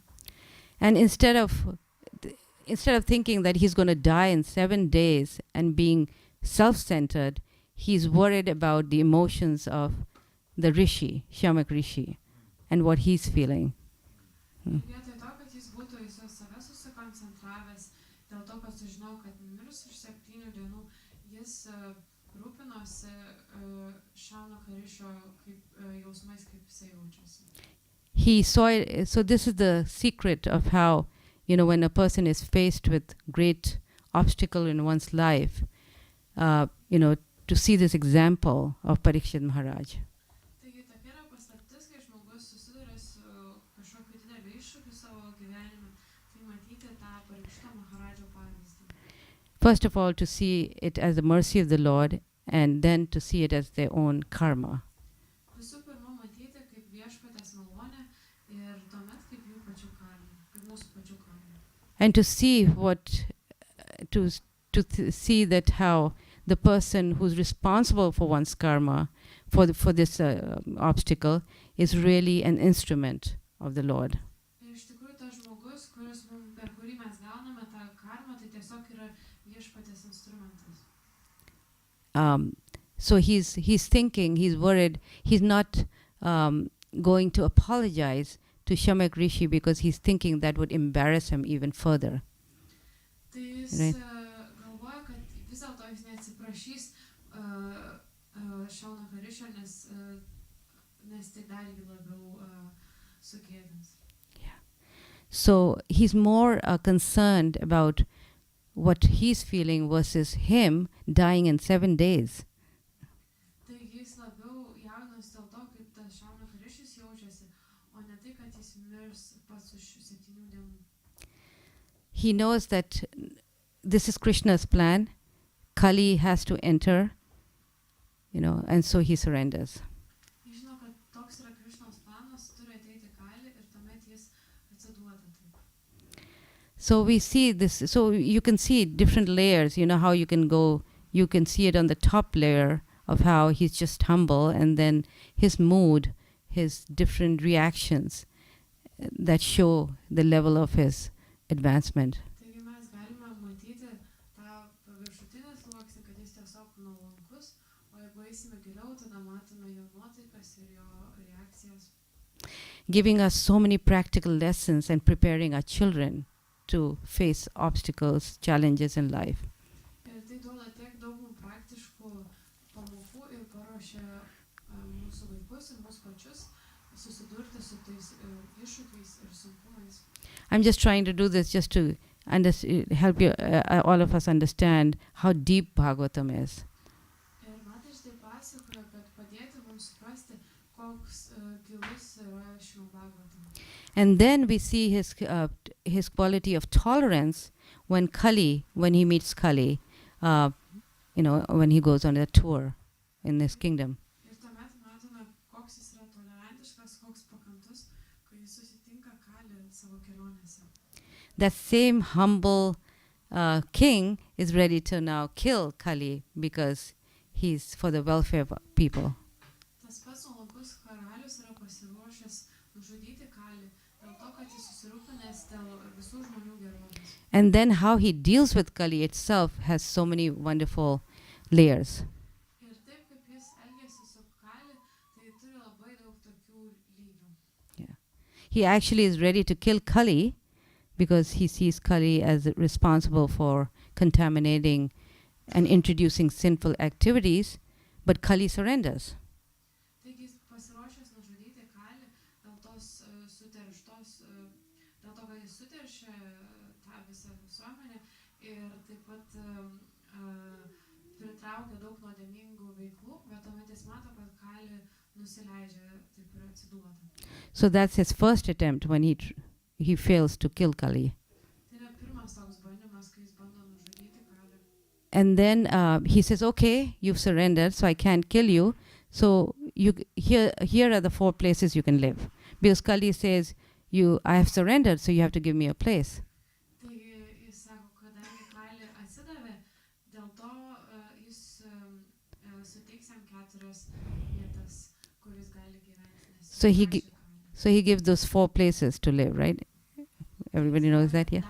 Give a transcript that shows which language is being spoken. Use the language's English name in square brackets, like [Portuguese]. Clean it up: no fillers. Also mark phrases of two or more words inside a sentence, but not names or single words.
[English] And instead of thinking that he's going to die in 7 days and being self-centered, he's worried about the emotions of the rishi, Shamak Rishi, and what he's feeling. [Lithuanian] Vietoj to, kad jis būtų į save susikoncentravęs, dėl to, kad sužinau, kad mirs už 7 dienų, jis rūpinosi Šamako Rišio jausmais, kaip jisai jaučiasi. [English] He saw it, so this is the secret of how, when a person is faced with great obstacle in one's life, to see this example of Parikshit Maharaj. [Lithuanian] Taigi tokia yra paslaptis, kai žmogus susiduria su kažkokiu dideliu iššūkiu savo gyvenime, tai matyti tą Parikšito Maharadžo pavyzdį. [English] First of all, to see it as the mercy of the Lord, and then to see it as their own karma. [Lithuanian] Visų pirma, matyti kaip viešpatės malonę ir tuomet kaip jų pačių karmą, kaip mūsų pačių karmą. [English] And to see see that how the person who's responsible for one's karma, for this obstacle, is really an instrument of the Lord. [Lithuanian] Ir iš tikrųjų tas žmogus, per kurį mes gauname tą karmą, tai tiesiog yra viešpatės instrumentas. [English] So he's thinking, he's worried, he's not going to apologize to Shamak Rishi because he's thinking that would embarrass him even further. [Lithuanian] Tai jis [English] Right. [Lithuanian] Galvoja, kad vis dėlto jis neatsiprašys Šamako Rišio, nes tai dar jį labiau sugėdins. [English] So he's more concerned about what he's feeling versus him dying in 7 days. [Lithuanian] Tai jis labiau jaunas dėl to, kaip tas Šamako Rišis jaučiasi, o ne tai, kad jis mirs pats už 7 dienų. [English] He knows that this is Krishna's plan. Kali has to enter, and so he surrenders. [Lithuanian] Jis žino, kad toks yra Krišnos planas, turi ateiti Kali ir tuomet jis atsiduoda taip. [English] So we see this, so you can see different layers, how you can see it on the top layer of how he's just humble, and then his mood, his different reactions that show the level of his advancement. [Lithuanian] Taigi mes galime matyti tą paviršutinį sluoksnį, kad jis tiesiog nuolankus, o jeigu eisime giliau, tada matome jo nuotaikas ir jo reakcijas. [English] Giving us so many practical lessons and preparing our children to face obstacles, challenges in life. [Lithuanian] Ir tai duoda tiek daug mums praktiškų pamokų ir paruošia mūsų vaikus ir mūsų pačius susidurti su tais iššūkiais ir sunkumais. [English] I'm just trying to do this just to help you, all of us understand how deep Bhagavatam is. [Lithuanian] Ir matai, štai pasakoju, kad padėti mums suprasti, koks gilus yra šių Bhagavatam. [English] And then we see his quality of tolerance when he meets Kali, when he goes on a tour in this kingdom. [Lithuanian] Ir tuomet matome, koks jis yra tolerantiškas, koks pakantus, kai jis susitinka Kali savo kelionėse. [English] That same humble king is ready to now kill Kali because he's for the welfare of people. [Lithuanian] Tas pats nuolankus karalius yra pasiruošęs nužudyti Kali dėl to, kad jis susirūpinęs dėl visų žmonių gerovės. [English] And then how he deals with Kali itself has so many wonderful layers. [Lithuanian] Ir taip, kaip jis elgiasi su Kali, tai turi labai daug tokių lygių. [English] He actually is ready to kill Kali because he sees Kali as responsible for contaminating and introducing sinful activities, but Kali surrenders. [Lithuanian] Taigi jis pasiruošęs nužudyti Kali dėl tos suterštos, dėl to, kad jis suteršia tą visą visuomenę ir taip pat pritraukia daug nuodėmingų veiklų, bet tuomet jis mato, kad Kali nusileidžia taip ir atsiduoda. [English] So that's his first attempt when he fails to kill Kali. [Lithuanian] Tai yra pirmas toks bandymas, kai jis bando nužudyti Kali. [English] And then he says, okay, you've surrendered, so I can't kill you. So here are the 4 places you can live. Because Kali says, I have surrendered, so you have to give me a place. [Lithuanian] Taigi jis sako, kadangi Kali atsidavė, dėl to jis suteiks jam 4 vietas, kur jis gali gyventi. nes [English] So he [Lithuanian] prašė gi- Kali. [English] So he gives those 4 places to live, right? Everybody knows that, yeah?